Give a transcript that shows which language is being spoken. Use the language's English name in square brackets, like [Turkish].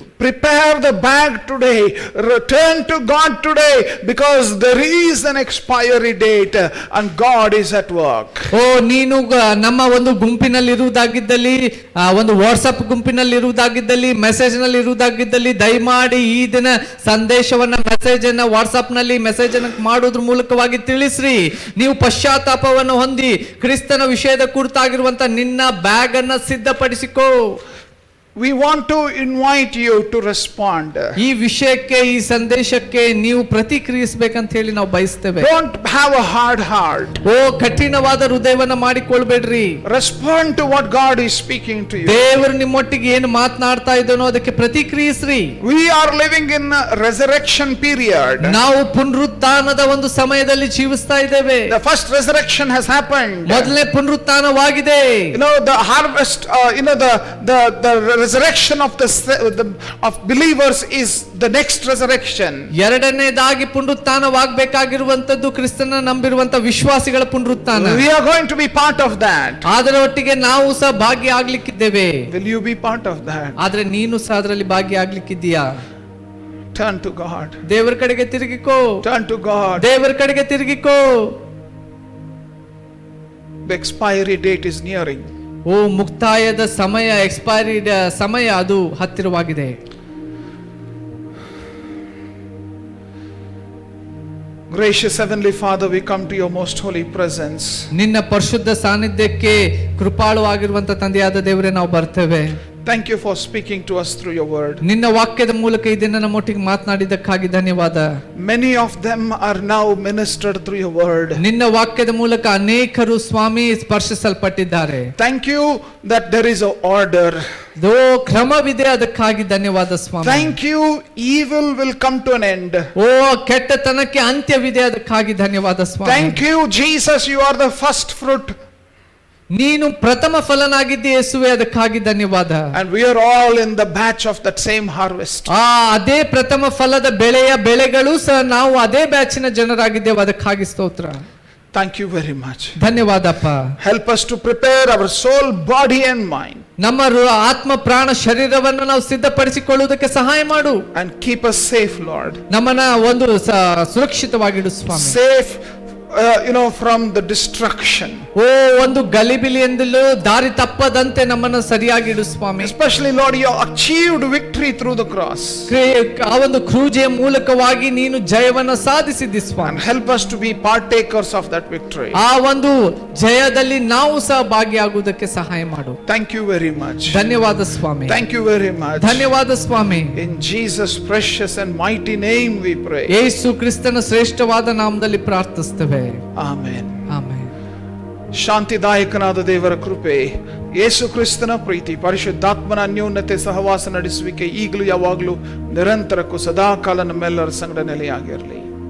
[English] Prepare the bag today. Return to God today, because there is an expiry date and God is at work. [Kannada] ಓ ನೀನು ನಮ್ಮ ಒಂದು ಗುಂಪಿನಲ್ಲಿ ಇರುವುದಾಗಿದ್ದಲ್ಲಿ, ಒಂದು WhatsApp ಗುಂಪಿನಲ್ಲಿ ಇರುವುದಾಗಿದ್ದಲ್ಲಿ, message ನಲ್ಲಿ ಇರುವುದಾಗಿದ್ದಲ್ಲಿ, ದಯಮಾಡಿ ಈ ದಿನ ಸಂದೇಶವನ್ನ ಮೆಸೇಜ್ ಅನ್ನ ವಾಟ್ಸ್ಆಪ್ ನಲ್ಲಿ ಮೆಸೇಜ್ ಅನ್ನ ಮಾಡೋದ್ರ ಮೂಲಕವಾಗಿ ತಿಳಿಸ್ರಿ. ನೀವು ಪಶ್ಚಾತ್ತಾಪವನ್ನು ಹೊಂದಿ ಕ್ರಿಸ್ತನ ವಿಷಯದ ಕುರಿತಾಗಿರುವಂತ ನಿನ್ನ ಬ್ಯಾಗ್ ಅನ್ನ ಸಿದ್ಧಪಡಿಸಿಕೋ. [English] We want to invite you to respond. [Kannada] ಈ ವಿಷಯಕ್ಕೆ, ಈ ಸಂದೇಶಕ್ಕೆ ನೀವು ಪ್ರತಿಕ್ರಿಯಿಸಬೇಕಂತ ಹೇಳಿ ನಾವು ಬಯಸ್ತೇವೆ. [English] Don't have a hard heart. [Kannada] ಓ ಕಠಿಣವಾದ ಹೃದಯವನ್ನ ಮಾಡಿಕೊಳ್ಬೇಡ್ರಿ. [English] Respond to what God is speaking to you. [Kannada] ದೇವರು ನಿಮ್ಮೊಟ್ಟಿಗೆ ಏನು ಮಾತನಾಡ್ತಾ ಇದ್ದಾನೋ ಅದಕ್ಕೆ ಪ್ರತಿಕ್ರಿಯಿಸ್ರಿ. [English] We are living in a resurrection period. [Kannada] ನಾವು ಪುನರುತ್ಥಾನದ ಒಂದು ಸಮಯದಲ್ಲಿ ಜೀವಿಸ್ತಾ ಇದ್ದೇವೆ. [English] The first resurrection has happened. [Kannada] ಮೊದಲನೇ ಪುನರುತ್ಥಾನವಾಗಿದೆ. [English] The harvest, the resurrection of believers is the next resurrection. [Kannada] ಎರಡನೇದಾಗಿ ಪುನರುತ್ಥಾನವಾಗಬೇಕಾಗಿರುವಂತದ್ದು ಕ್ರಿಸ್ತನ ನಂಬಿರುವಂತ ವಿಶ್ವಾಸಿಗಳ ಪುನರುತ್ಥಾನ. [English] We are going to be part of that. [Kannada] ಅದರ ಒಟ್ಟಿಗೆ ನಾವು ಸಹ ಭಾಗಿಯಾಗ್ಲಿಕ್ಕಿದ್ದೇವೆ. [English] Will you be part of that? [Kannada] ಆದ್ರೆ ನೀನು ಸಹ ಅದರಲ್ಲಿ ಭಾಗಿಯಾಗ್ಲಿಕ್ಕಿದ್ದೀಯಾ? [English] Turn to God. [Kannada] ದೇವರ ಕಡೆಗೆ ತಿರುಗಿಕೋ. [English] Turn to God. [Kannada] ದೇವರ ಕಡೆಗೆ ತಿರುಗಿಕೋ. [English] The expiry date is nearing. [Kannada] ಓ ಮುಕ್ತಾಯದ ಸಮಯ, ಎಕ್ಸ್ಪೈರಿ ಸಮಯ ಅದು ಹತ್ತಿರವಾಗಿದೆ. [English] Gracious Heavenly Father, we come to your most holy presence. [Kannada] ನಿನ್ನ ಪರಿಶುದ್ಧ ಸಾನ್ನಿಧ್ಯಕ್ಕೆ ಕೃಪಾಳುವಾಗಿರುವಂತ ತಂದೆಯಾದ ದೇವರೇ ನಾವು ಬರ್ತೇವೆ. [English] Thank you for speaking to us through your word. [Kannada] ನಿನ್ನ ವಾಕ್ಯದ ಮೂಲಕ ಇದನ್ನ ನಮ್ಮೊಟ್ಟಿಗೆ ಮಾತನಾಡಿದ್ದಕ್ಕಾಗಿ ಧನ್ಯವಾದ. [English] Many of them are now ministered through your word. [Kannada] ನಿನ್ನ ವಾಕ್ಯದ ಮೂಲಕ ಅನೇಕರು ಸ್ವಾಮಿ ಸ್ಪರ್ಶಿಸಲ್ಪಟ್ಟಿದ್ದಾರೆ. [English] Thank you that there is an order. [Kannada] ದೋ ಕ್ರಮವಿದೆ, ಅದಕ್ಕಾಗಿ ಧನ್ಯವಾದ ಸ್ವಾಮಿ. [English] Thank you, evil will come to an end. [Kannada] ಓ ಕೆಟ್ಟತನಕ್ಕೆ ಅಂತ್ಯವಿದೆ, ಅದಕ್ಕಾಗಿ ಧನ್ಯವಾದ ಸ್ವಾಮಿ. [English] Thank you, Jesus, you are the first fruit. [Kannada] ನೀನು ಪ್ರಥಮ ಫಲನಾಗಿದ್ದೆ ಯೇಸುವೆ, ಅದಕ್ಕಾಗಿ ಧನ್ಯವಾದ. [English] And we are all in the batch of that same harvest. [Kannada] ಅದೇ ಪ್ರಥಮ ಫಲದ ಬೆಳೆಗಳು ಸಹ ನಾವು ಅದೇ ಬ್ಯಾಚಿನ ಜನರಾಗಿದ್ದೇವೆ, ಅದಕ್ಕಾಗಿ ಸ್ತೋತ್ರ. [English] Thank you very much. [Kannada] ಧನ್ಯವಾದಪ್ಪ. [English] Help us to prepare our soul, body and mind. [Kannada] ನಮ್ಮ ಆತ್ಮ ಪ್ರಾಣ ಶರೀರವನ್ನು ನಾವು ಸಿದ್ಧಪಡಿಸಿಕೊಳ್ಳುವುದಕ್ಕೆ ಸಹಾಯ ಮಾಡು. [English] And keep us safe, Lord. [Kannada] ನಮ್ಮನ್ನ ಒಂದು ಸುರಕ್ಷಿತವಾಗಿಡು ಸ್ವಾಮಿ. [English] Safe from the destruction. [Kannada] ಓ ಒಂದು ಗಲಿಬಿಲಿಯಿಂದಲೂ ದಾರಿ ತಪ್ಪದಂತೆ ನಮ್ಮನ್ನು ಸರಿಯಾಗಿ ಇಡು ಸ್ವಾಮಿ. [English] Especially Lord, you achieved victory through the cross. [Kannada] ಆ ಒಂದು ಕ್ರೂಜೆಯ ಮೂಲಕವಾಗಿ ನೀನು ಜಯವನ್ನು ಸಾಧಿಸಿದ್ದಿ ಸ್ವಾಮಿ. [English] And help us to be partakers of that victory. [Kannada] ಆ ಒಂದು ಜಯದಲ್ಲಿ ನಾವು ಸಹ ಭಾಗಿಯಾಗುವುದಕ್ಕೆ ಸಹಾಯ ಮಾಡು. [English] Thank you very much. [Kannada] ಧನ್ಯವಾದ ಸ್ವಾಮಿ. [English] Thank you very much. [Kannada] ಧನ್ಯವಾದ ಸ್ವಾಮಿ. [English] In Jesus' precious and mighty name we pray. [Kannada] ಯೇಸು ಕ್ರಿಸ್ತನ ಶ್ರೇಷ್ಠವಾದ ನಾಮದಲ್ಲಿ ಪ್ರಾರ್ಥಿಸುತ್ತೇವೆ. [English] Amen. [Kannada] ಆಮೆನ್. ಶಾಂತಿದಾಯಕನಾದ ದೇವರ ಕೃಪೆ, ಯೇಸು ಕ್ರಿಸ್ತನ ಪ್ರೀತಿ, ಪರಿಶುದ್ಧಾತ್ಮನ ಅನ್ಯೋನ್ಯತೆ, ಸಹವಾಸ ನಡೆಸುವಿಕೆ ಈಗಲೂ ಯಾವಾಗಲೂ ನಿರಂತರಕ್ಕೂ ಸದಾಕಾಲ ನಮ್ಮೆಲ್ಲರ ಸಂಗಡ ನೆಲೆಯಾಗಿರಲಿ.